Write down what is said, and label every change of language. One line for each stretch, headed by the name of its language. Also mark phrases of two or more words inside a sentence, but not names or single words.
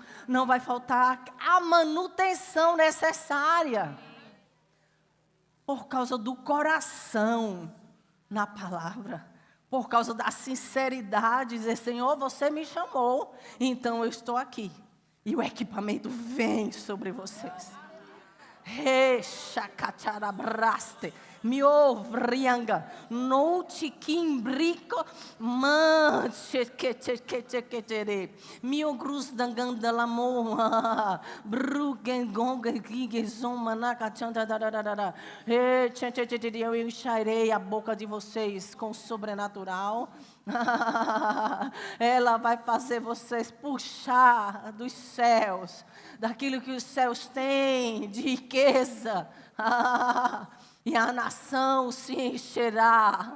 Portuguese: Não vai faltar a manutenção necessária. Por causa do coração na palavra. Por causa da sinceridade. Dizer, Senhor, você me chamou. Então eu estou aqui. E o equipamento vem sobre vocês. Rechacacharabraste, miovrianga, noutiquimbrico, manchequechequechequechere, miogrusdangandalamoma, brugengonguigizomanacatandadararara. Eu encherei a boca de vocês com o sobrenatural. Ela vai fazer vocês puxar dos céus, daquilo que os céus têm de riqueza. E a nação se encherá.